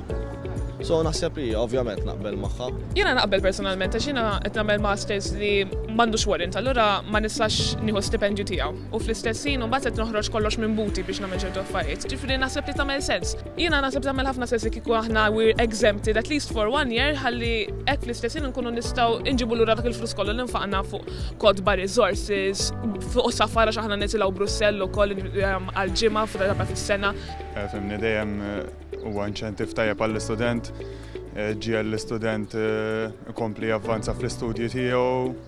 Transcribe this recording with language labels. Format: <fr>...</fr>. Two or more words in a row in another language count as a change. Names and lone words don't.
<mt>So naħseb li ovvjament naqbel magħha. Jiena naqbel personalment għax jiena qed nagħmel masters li m'għandux warrant, allura ma nistax nieħu stipendju tiegħu. U fl-istess ħin mbagħad qed noħroġ kollox minn buti biex nagħmel ċertu affarijiet. Ġifieri naħseb li tagħmel sens. Jiena naħseb tagħmel ħafna sens kieku aħna</mt> <en>we're exempted at least for 1 year</en> <mt>ħalli hekk fl-istess ħin nkunu nistgħu inġibu lura dak il-flus kollu li nfaqna fuq kodba resources, fuq safara xi aħna nitilgħu Brussell ukoll għall-ġimgħa fuq darba fis-sena. Fimni dejjem huwa inċentiv tajjeb għall-istudent, ġie l-istudent ikompli javvanza fl-istudji tiegħu.</mt>